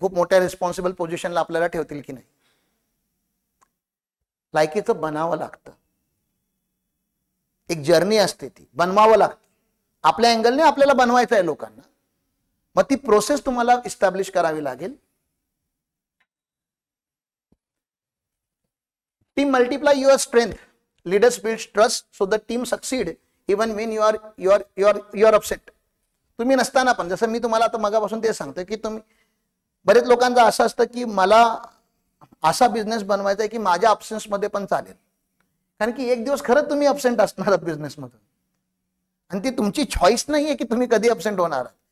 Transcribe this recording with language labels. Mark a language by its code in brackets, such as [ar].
[mr] खूप मोठ्या रिस्पॉन्सिबल पोझिशनला आपल्याला ठेवतील की नाही. लायकीचं बनावं लागतं, एक जर्नी असते, ती बनवावं लागतं. आपल्या अँगलने आपल्याला बनवायचं आहे लोकांना. मग ती प्रोसेस तुम्हाला इस्टॅब्लिश करावी लागेल. [en] Team multiply your strength, leaders build trust so the team succeed even when you are upset. [mr] तुम्ही नसताना पण, जसं मी तुम्हाला आता मगापासून ते सांगतोय की तुम्ही, बरेच लोकांचं असं असतं की मला असा बिझनेस बनवायचा आहे की माझ्या अब्सेन्स मध्ये पण चालेल. कारण की एक दिवस खरंच तुम्ही अब्सेंट असणार बिझनेसमधून, आणि ती तुमची चॉईस नाहीये की तुम्ही कधी अब्सेंट होणार.